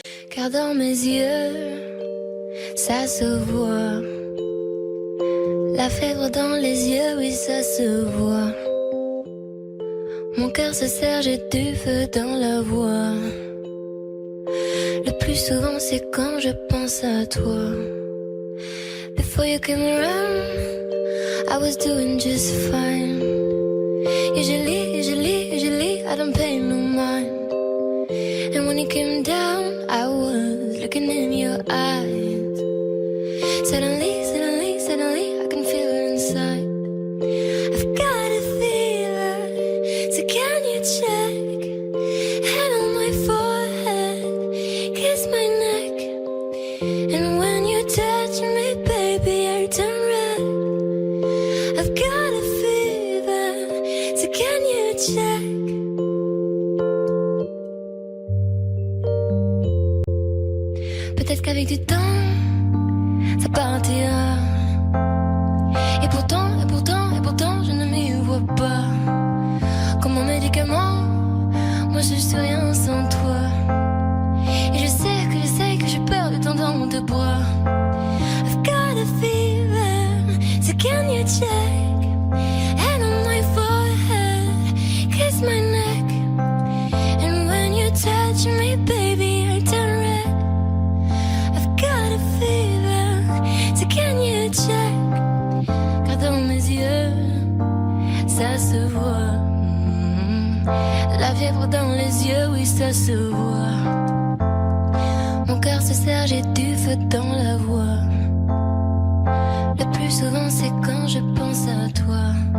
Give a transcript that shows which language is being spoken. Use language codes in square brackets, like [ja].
[fr] car dans mes yeux, ça se voit. La fièvre dans les yeux, oui, ça se voit. Mon cœur se serre, j'ai du feu dans la voix. Le plus souvent, c'est quand je pense à toi. [en] Before you came around, I was doing just fine. Usually, I don't pay no mind. And when you came down, I was looking in your eyes. Suddenly, I can feel it inside. I've got a fever, so can you check? Hand on my forehead, kiss my neck. And when you touch me, baby, I turn red. I've got a fever, so can you check? [fr] Peut-être qu'avec du temps, ça partira. Et pourtant, je ne m'y vois pas. Comme un médicament, moi je suis rien sans toi. Et je sais que j'ai perdu ton dans tes bras. [en] I've got a fever, so can you check? Hand on my forehead, kiss my neck. And when you touch me, baby, I turn red. I've got a fever, so can you check? [fr] Car dans mes yeux, ça se voit. La fièvre dans les yeux, oui, ça se voit. Mon cœur se serre, j'ai du feu dans la voix. Le plus souvent, c'est quand je pense à toi.